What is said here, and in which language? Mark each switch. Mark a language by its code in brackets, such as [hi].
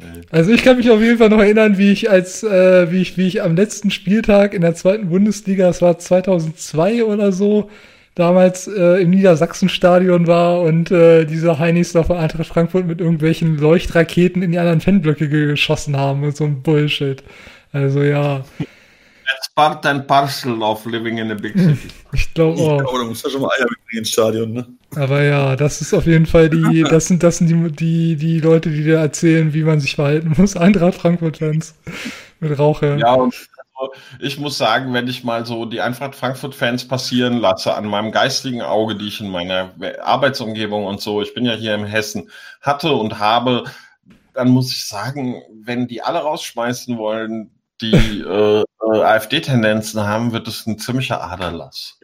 [de] Also ich kann mich auf jeden Fall noch erinnern, wie ich am letzten Spieltag in der zweiten Bundesliga, das war 2002 oder so, damals im Niedersachsenstadion war und diese Heinis da von Eintracht Frankfurt mit irgendwelchen Leuchtraketen in die anderen Fanblöcke geschossen haben und so ein Bullshit. Also ja. [en] That's part and parcel of living in a big city. [de] Ich glaube auch. Ich glaube, du musst ja schon mal Eier mitbringen ins Stadion, ne? Aber ja, das ist auf jeden Fall das sind die Leute, die dir erzählen, wie man sich verhalten muss. Eintracht Frankfurt-Fans mit Rauche. Ja, und ich muss sagen, wenn ich mal so die Eintracht Frankfurt-Fans passieren lasse, an meinem geistigen Auge, die ich in meiner Arbeitsumgebung und so, ich bin ja hier in Hessen, hatte und habe, dann muss ich sagen, wenn die alle rausschmeißen wollen, die AfD-Tendenzen haben, wird es ein ziemlicher Aderlass.